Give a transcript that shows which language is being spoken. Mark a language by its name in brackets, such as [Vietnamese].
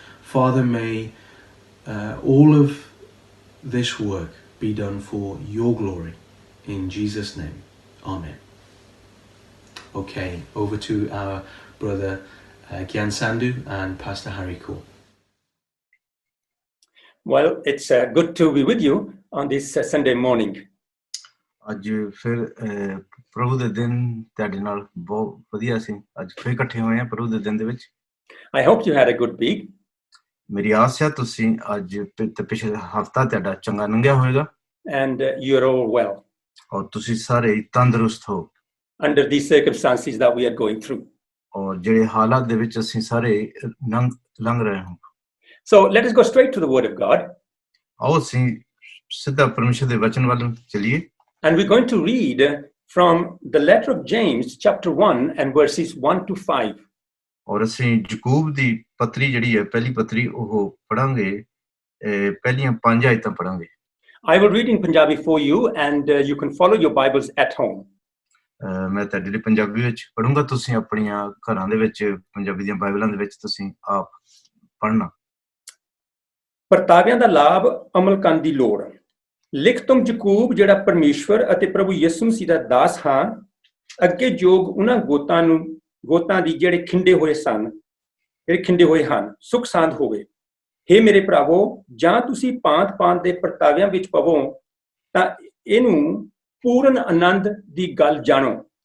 [English] Father, may all of this work be done for your glory. In Jesus' name, amen. Okay, over to our brother Gyan Sandhu and Pastor Harry Cole. Well, it's good to be with you on this Sunday morning. [Punjabi] ਅੱਜ ਫਿਰ ਪ੍ਰਭੂ ਦੇ ਦਿਨ ਤੁਹਾਡੇ ਨਾਲ ਬਹੁਤ ਵਧੀਆ ਸੀ ਅੱਜ ਫਿਰ ਇਕੱਠੇ ਹੋਏ ਆ ਪ੍ਰਭੂ ਦੇ ਦਿਨ ਦੇ ਵਿੱਚ [English] I hope you had a good week. [Punjabi] ਮੇਰੀ ਆਸ ਹੈ ਤੁਸੀਂ ਅੱਜ ਪਿਛਲੇ ਹਫਤਾ ਤੁਹਾਡਾ ਚੰਗਾ ਲੰਘਿਆ ਹੋਵੇਗਾ [English] And you're all well [Punjabi] ਔਰ ਤੁਸੀਂ ਸਾਰੇ ਤੰਦਰੁਸਤ ਹੋ [English] under these circumstances that we are going through. [Punjabi] ਔਰ ਜਿਹੜੇ ਹਾਲਾਤ ਦੇ ਵਿੱਚ ਅਸੀਂ ਸਾਰੇ ਲੰਘ ਰਹੇ ਹਾਂ [English] So let us go straight to the Word of God. [Punjabi] ਆਓ ਅਸੀਂ ਸਿੱਧਾ ਪਰਮੇਸ਼ਰ ਦੇ ਵਚਨ ਵੱਲ ਚਲੀਏ [English] And we're going to read from the letter of James, chapter 1, and verses 1 to 5. [Punjabi] ਔਰ ਅਸੀਂ ਯਕੂਬ ਦੀ ਪੱਤਰੀ ਜਿਹੜੀ ਹੈ ਪਹਿਲੀ ਪੱਤਰੀ ਉਹ ਪੜਾਂਗੇ ਪਹਿਲੀਆਂ 5 ਆਇਤਾਂ ਪੜਾਂਗੇ [English] I will read in Punjabi for you, and you can follow your Bibles at home. [Punjabi] ਮੈਂ ਤੁਹਾਡੇ ਲਈ ਪੰਜਾਬੀ ਵਿੱਚ ਪੜੂੰਗਾ ਤੁਸੀਂ ਆਪਣੀਆਂ ਘਰਾਂ ਦੇ ਵਿੱਚ ਪੰਜਾਬੀ ਦੀਆਂ ਬਾਈਬਲਾਂ ਦੇ ਵਿੱਚ ਤੁਸੀਂ ਆਪ ਪੜ੍ਹਨਾ ਪਰਤਾਵਿਆਂ ਦਾ ਲਾਭ ਅਮਲ ਕਰਨ ਦੀ ਲੋੜ ਲਿਖ ਤੁਮ ਯਕੂਬ ਜਿਹੜਾ ਪਰਮੇਸ਼ਵਰ ਅਤੇ ਪ੍ਰਭੂ ਯਿਸੂ ਮਸੀਹ ਦਾ ਦਾਸ ਹਾਂ ਅੱਗੇ ਜੋਗ ਉਹਨਾਂ ਗੋਤਾਂ ਦੀ ਜਿਹੜੇ ਖਿੰਡੇ ਹੋਏ ਹਨ ਸੁਖ ਸਾਂਦ ਹੋਵੇ ਹੇ ਮੇਰੇ ਭਰਾਵੋ ਜਾਂ ਤੁਸੀਂ ਪਾਂਤ ਦੇ ਪਰਤਾਵਿਆਂ ਵਿੱਚ ਪਵੋ ਤਾਂ ਇਹਨੂੰ ਪੂਰਨ ਆਨੰਦ ਦੀ ਗੱਲ ਜਾਣੋ